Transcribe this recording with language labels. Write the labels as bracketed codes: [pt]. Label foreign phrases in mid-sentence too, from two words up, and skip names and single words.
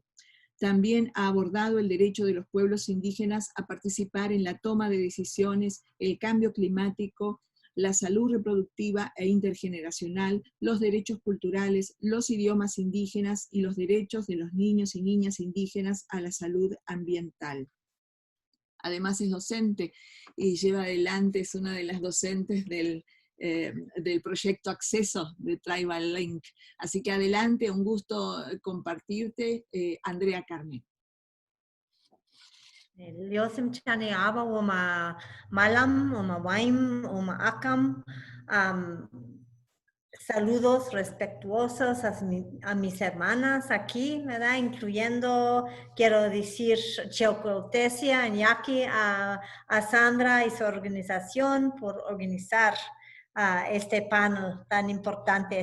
[es] También ha abordado el derecho de los pueblos indígenas a participar en la toma de decisiones, el cambio climático, la salud reproductiva e intergeneracional, los derechos culturales, los idiomas indígenas y los derechos de los niños y niñas indígenas a la salud ambiental. Además es docente y lleva adelante, es una de las docentes del proyecto Acceso de Tribal Link. Así que adelante, un gusto compartirte, Andrea Carmen. [yaq] Liosim chane aba uma malam, uma waim, uma akam. [es] Saludos respetuosos a mis hermanas aquí, ¿verdad? Incluyendo, quiero decir, Cheucautesia en Yaqui, a Sandra y su organización por organizar este panel tan importante.